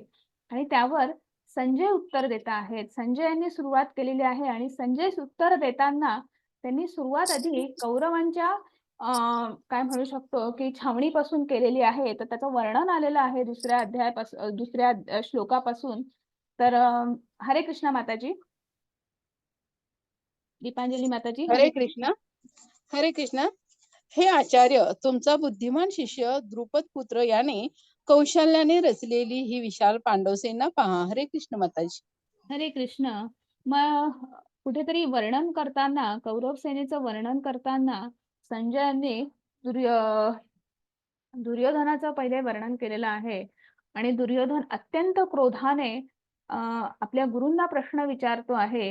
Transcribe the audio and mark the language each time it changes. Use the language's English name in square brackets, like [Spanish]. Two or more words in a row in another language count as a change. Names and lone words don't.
[Marathi] आणि त्यावर संजय उत्तर देत आहेत. संजय यांनी सुरुवात केलेली आहे आणि संजय उत्तर देताना त्यांनी सुरुवात आधी कौरवांच्या काय म्हणू शकतो की छावणीपासून केलेली आहे. तर त्याचं वर्णन आलेलं आहे दुसऱ्या श्लोकापासून. तर हरे कृष्णा माताजी. दीपांजली माताजी. हरे कृष्ण. हरे कृष्ण. हे आचार्य, तुमचा बुद्धिमान शिष्य द्रुपद पुत्र याने कौशल्याने रचलेली ही विशाल पांडव सेना पहा. हरे कृष्ण माताजी. हरे कृष्ण. मग कुठेतरी वर्णन करताना कौरव सेनेचं वर्णन करताना संजयाने दुर्योधनाचं पहिले वर्णन केलेलं आहे. आणि दुर्योधन अत्यंत क्रोधाने आपल्या गुरूंना प्रश्न विचारतो आहे.